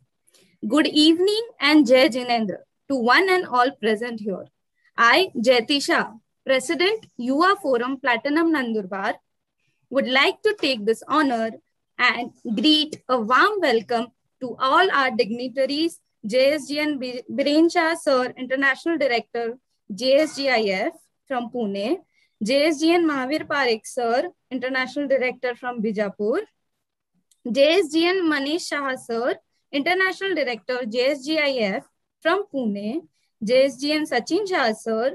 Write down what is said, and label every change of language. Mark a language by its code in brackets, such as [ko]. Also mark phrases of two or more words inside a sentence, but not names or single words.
[en] Good evening and [hi] Jai Jinendra [en] to one and all present here. I, Jayati Shah, President Yuva Forum Platinum Nandurbar, would like to take this honor and greet a warm welcome to all our dignitaries, JSGN Biren Shah Sir, International Director, JSGIF from Pune, JSGN Mahavir Parekh Sir, International Director from Bijapur, JSGN Manish Shah Sir, International Director, JSGIF from Pune, JSGN Sachin Shah Sir,